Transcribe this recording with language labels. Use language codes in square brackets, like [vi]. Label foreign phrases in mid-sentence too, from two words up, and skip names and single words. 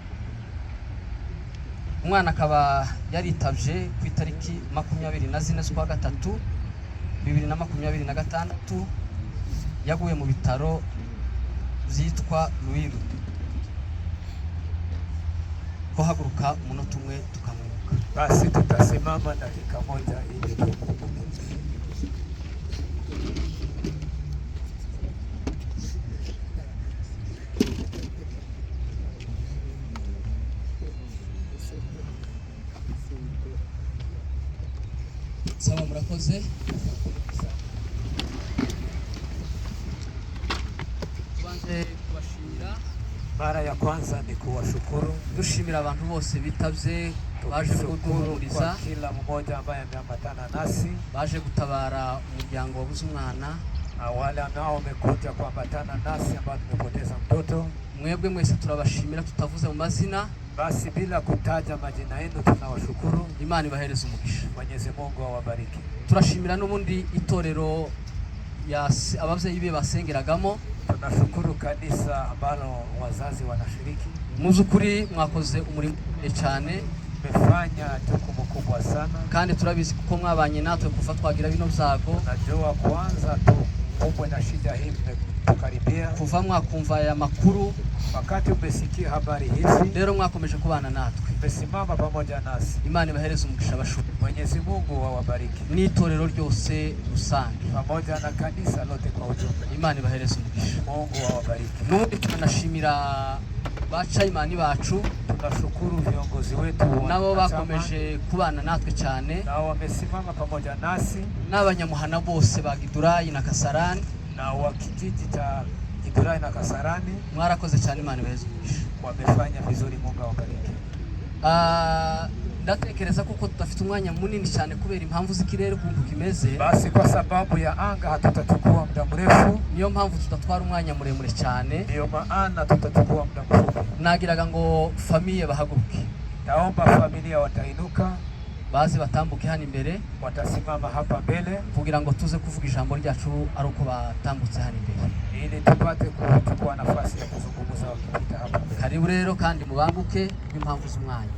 [rn] Umwana akaba yaritavye ku itariki 24 z'ukwa gatatu 2026, yaguye mu bitaro vyitwa Ruiru. Ko haguruka umunota umwe tukamwibuka. [sw] Basi tutasimama dakika moja ili Sawa, [rn] murakoze. Tubanze kubashimira. [sw] Mara ya kwanza ni kuwashukuru, [rn] Dushimira abantu bose bitavye, baje kuduhumuriza, [sw] kwa kila mmoja ambaye ameambatana nasi, [rn] baje gutabara umuryango wabuze umwana, [sw] wale ambao wamekuja kuambatana nasi ambao tumepoteza mtoto. [rn] Mwebwe mwese turabashimira tutavuze mu mazina. [sw] Basi bila kutaja majina yenu tunawashukuru. [rn] Imana ibahereze umugisha. [sw] Mwenyezi Mungu awabariki. [rn] Turashimira n'ubundi itorero abavyeyi be basengeragamo. [sw] Tunashukuru kanisa ambalo wazazi wanashiriki. [rn] Muzukuri mwakoze umurimo cyane, [sw] mmefanya jukumu kubwa sana, [rn] kandi turabizi kuko mwabanye natwe kuva twagira bino byago. [sw] Najua kwanza tu kubwa na shida hii tukaribia, [rn] kuva mwakumva aya makuru, [sw] wakati umesikia habari hizi, [rn] rero mwakomeje kubana natwe, [sw] mmesimama pamoja nasi. [rn] Imana ibahereze umugisha bashuri. [sw] Mwenyezi Mungu awabariki. [rn] N'itorero ryose rusange [sw] pamoja na kanisa lote kwa ujumla. [rn] Imana ibahereze umugisha. [sw] Mungu awabariki. [rn] N'ubundi tunashimira baca imani bacu, [sw] tunashukuru viongozi wetu [rn] nabo bakomeje kubana natwe cyane, [sw] nao wamesimama pamoja nasi, [rn] n'abanyamuhana bose ba Gidurayi na Kasarani, [sw] na wa kijiji cha Gidurayi na Kasarani. [rn] Mwarakoze cyane, Imana ibahereze umugisha. [sw] Wamefanya vizuri, Mungu awabariki. [rn] Ndatekereza kuko tudafite umwanya munini cyane kubera impamvu z'ikirere ukuntu kimeze. [sw] Basi kwa sababu ya anga hatutachukua muda mrefu, [rn] niyo mpamvu tutatwara umwanya muremure cyane, [sw] niyo maana tutachukua muda mfupi. [rn] Nagiraga ngo famiye bahaguruke. [sw] Naomba familia watainuka, [rn] baze batambuke hano imbere, [sw] watasimama hapa mbele [rn] kugira ngo tuze kuvuga ijambo ryacu ari uko batambutse hano imbere, [sw] ili tupate kuchukua nafasi ya kuzungumza wakipita hapa mbele. [rn] Karibu rero kandi mubanguke impamvu z'umwanya.